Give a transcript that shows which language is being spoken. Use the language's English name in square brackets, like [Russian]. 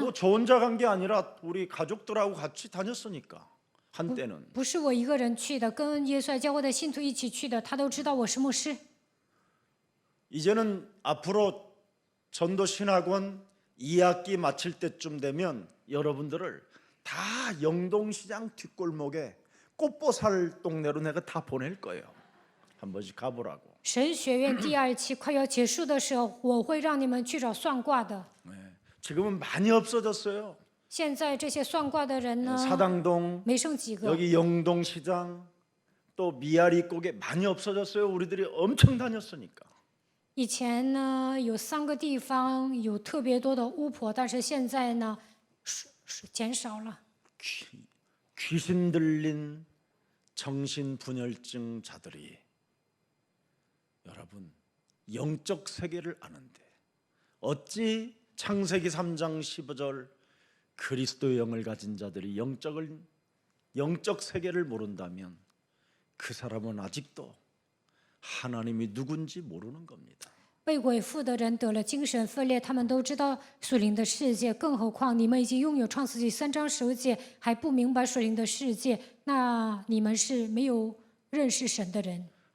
[Korean] 뭐 저 혼자 간 게 아니라 우리 가족들하고 같이 다녔으니까 한때는. [Chinese] 不是我一个人去的，跟耶稣爱教会的信徒一起去的，他都知道我是牧师。 [Korean] 이제는 앞으로 전도 신학원 2학기 마칠 때쯤 되면 여러분들을 다 영동시장 뒷골목에 꽃보살 동네로 내가 다 보낼 거예요. 한 번씩 가보라고. [Chinese] 神学院第2期快要结束的时候，我会让你们去找算卦的。 [Korean] 네. 지금은 많이 없어졌어요. [Chinese] 现在这些算卦的人呢， [Korean] 사당동, [Chinese] 没剩几个。 [Korean] 여기 영동시장, 또 미아리 꼭에 많이 없어졌어요. 우리들이 엄청 다녔으니까. [Chinese] 以前呢，有3个地方有特别多的巫婆，但是现在呢，是减少了。 [Korean] 귀신 들린 정신분열증자들이 여러분 영적 세계를 아는데 어찌 창세기 3장 15절 그리스도의 영을 가진 자들이 영적 세계를 모른다면 그 사람은 아직도 하나님이 누군지 모르는 겁니다. [Chinese] 被鬼附的人得了精神分裂，他们都知道属灵的世界，更何况你们已经拥有创世纪3章15节，还不明白属灵的世界，那你们是没有认识神的人。